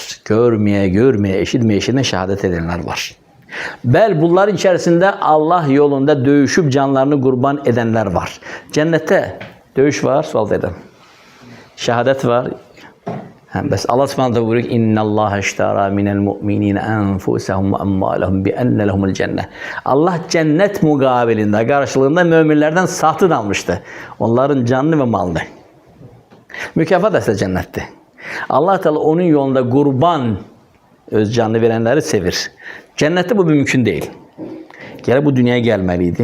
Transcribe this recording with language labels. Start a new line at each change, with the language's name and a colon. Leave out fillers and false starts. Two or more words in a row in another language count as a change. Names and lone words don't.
Azerbaijani: Görməyə, eşitməyə şəhadət edənlər var. Bəl bunların içərisində Allah yolunda döyüşüb canlarını qurban edənlər var. Cənnətdə döyüş var, sual verirəm. Şəhadət var. Bəs Allah Subhanahu buyurur ki:
Arabic: "إن الله اشترى من المؤمنين أنفسهم وأموالهم بأن لهم الجنة."
Azerbaijani: Allah cənnət müqabilində, qarşılığında möminlərdən satın almışdı. Onların canını və malını. Mükafat əslə cənnətdir. Allah Teala onun yolunda qurban öz canını verənləri sevir. Cənnətdə bu mümkün deyil. Gələ bu dünyaya gəlməliydi.